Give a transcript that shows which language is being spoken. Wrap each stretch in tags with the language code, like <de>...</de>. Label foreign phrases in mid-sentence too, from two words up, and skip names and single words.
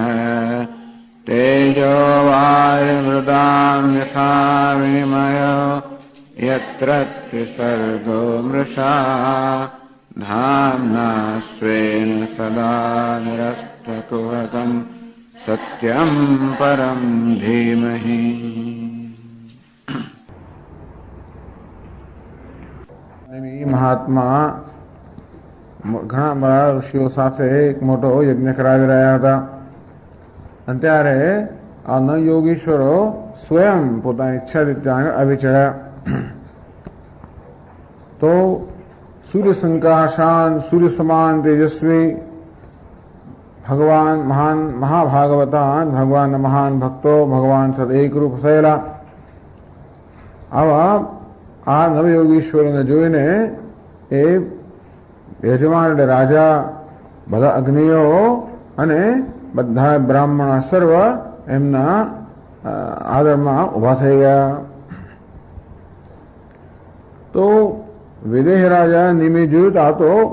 <sa>तेजो वायुमृदां यथा विनिमयो यत्र त्रिसर्गो मृषा धाम्ना स्वेन सदा निरस्तकुहकं सत्यं परं धीमहि।</sa> <gu>મહાત્મા ઘણા બધા ઋષિઓ સાથે એક મોટો યજ્ઞ કરાવી રહ્યા હતા અને ત્યારે આ નવયોગીશ્વરો સ્વયં પોતાની ઈચ્છાથી ત્યાં આવી ચડ્યા</gu> <sa>તો सूर्यसंकाशान सूर्य समान तेजस्वी भगवान महान महाभागवतान भगवान महान भक्तो भगवान सदैक रूप થયેલા</sa> <gu>આવા આ નવયોગીશ્વરોને જોઈને એ યજમાન એટલે રાજા બધા અગ્નિઓ અને બધા બ્રાહ્મણ સર્વ એમના આદરમાં ઊભા થઈ ગયા તો વિદેહ રાજા નિમે જોયું તો આ તો</gu>